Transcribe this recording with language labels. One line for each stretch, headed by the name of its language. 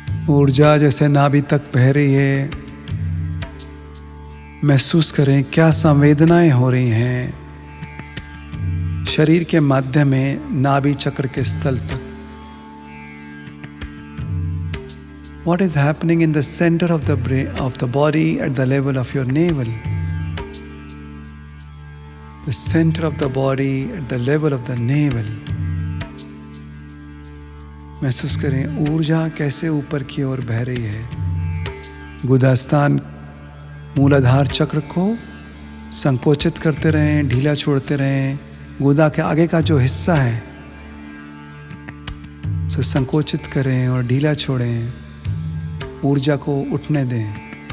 Hindi: ऊर्जा जैसे नाभि तक बह रही है, महसूस करें क्या संवेदनाएं हो रही हैं शरीर के मध्य में, नाभि चक्र के स्थल तक।
English: What is happening in the center of the brain, of the body, at the level of your navel? The center of the body at the level of the navel.
Hindi: महसूस करें ऊर्जा कैसे ऊपर की ओर बह रही है। गुदास्थान मूलाधार चक्र को संकोचित करते रहें, ढीला छोड़ते रहें। गुदा के आगे का जो हिस्सा है उसे संकोचित करें और ढीला छोड़ें, ऊर्जा को उठने दें।